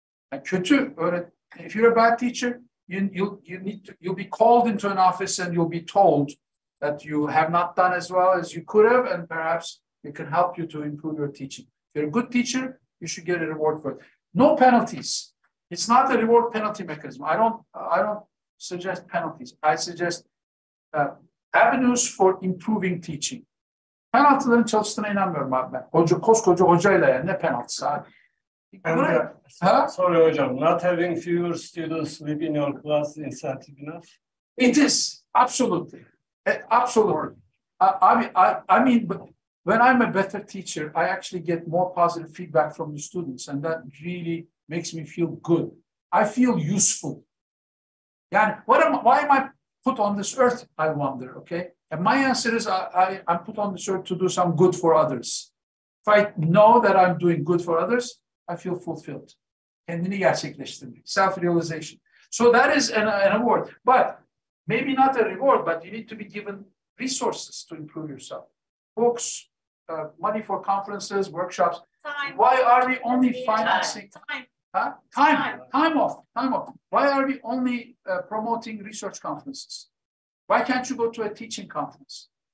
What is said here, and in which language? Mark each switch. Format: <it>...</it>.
<en>If you're a bad teacher, you'll be called into an office and you'll be told that you have not done as well as you could have, and perhaps we can help you to improve your teaching. If you're a good teacher, you should get a reward for it. No penalties. It's not a reward penalty mechanism. I don't suggest penalties. I suggest avenues for improving teaching.</en> <tr>Penaltıların çalıştığına inanmıyorum abi ben. Koskoca hocayla yani ne penaltısı abi?</tr> <en>Sorry hocam, not having fewer students within your class incentive enough? It is, absolutely. Absolutely. I mean, when I'm a better teacher, I actually get more positive feedback from the students, and that really makes me feel good. I feel useful. Yeah, why am I put on this earth, I wonder, okay? And my answer is I'm put on this earth to do some good for others. If I know that I'm doing good for others, I feel fulfilled.</en> <tr>Kendini gerçekleştirmek, self-realization.</tr> <en>So that is an award, but maybe not a reward, but you need to be given resources to improve yourself. books, money for conferences, workshops. Time. Why are we only financing? Time. Huh? Time off. Why are we only promoting research conferences? Why can't you go to a teaching conference?</en>